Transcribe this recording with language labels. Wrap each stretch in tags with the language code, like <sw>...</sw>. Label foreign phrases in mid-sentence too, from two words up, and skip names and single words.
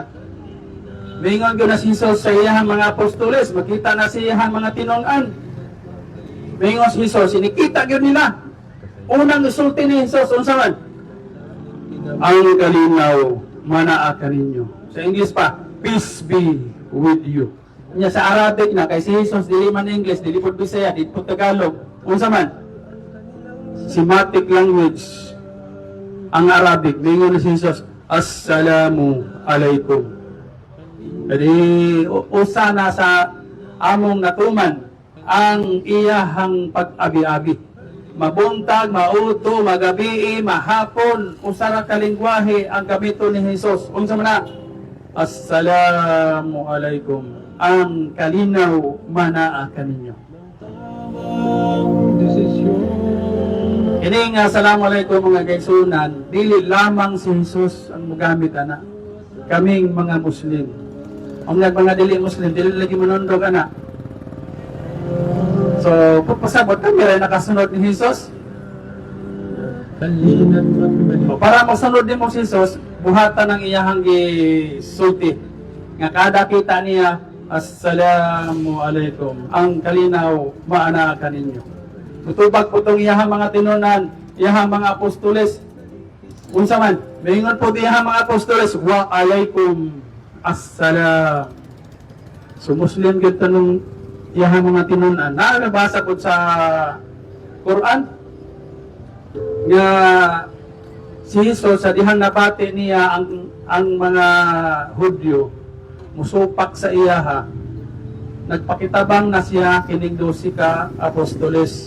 <ceb>Maingon ko na si Jesus sa iyang mga apostoles, makita na sa iyang mga tinong-an. Maingon si Jesus, inikita gyud nila. Unang isulti ni Jesus unsa man? Ang kalinaw manaa kaninyo. Sa English pa,</ceb> <en>peace be with you.</en> <ceb>Nya sa Arabic na kay si Jesus dili man English, dili pud Bisaya, dili pud Tagalog. Unsa man?</ceb> <en>Semitic language.</en> <ceb>Ang Arabic, mingon ni si Jesus,</ceb> <ar>السلام عليكم.</ar> <ceb>Jadi usa na sa among natuman ang iyahang pag-abi-abi. Mabuntag, mauto, magabi, mahapon, usara ka lingwahe ang gamito ni Jesus. Unsa man na?</ceb> <ar>السلام عليكم.</ar> <ceb>Ang kalinaw manaa kaninyo. Ini nga</ceb> <ar>السلام عليكم</ar> <ceb>mga kaigsunan, dili lamang si Jesus ang mugamit ana. Kaming mga Muslim. Ang mga dili Muslim, dili lagi manundog ana. So, pasabot kami rin nakasunod ni Jesus. O, para masunod din mo si Jesus, buhatan ng iyahang gisulti. Nga kada kita niya,</ceb> <ar>السلام عليكم.</ar> <ceb>Ang kalinaw, maana ka ninyo. Tutubag po itong iyahang mga tinunan, iyahang mga apostoles. Unsa man, maingon po iyahang mga apostoles,</ceb> <ar>وعليكم السلام.</ar> <ceb>So, Muslim gito nung iyahang mga tinunan. Nabasa po sa Quran, nga si Jesus sa dihang nabati niya ang mga Hudyo musupak sa iyaha, nagpakitabang na siya kining 12 ka apostoles.</ceb>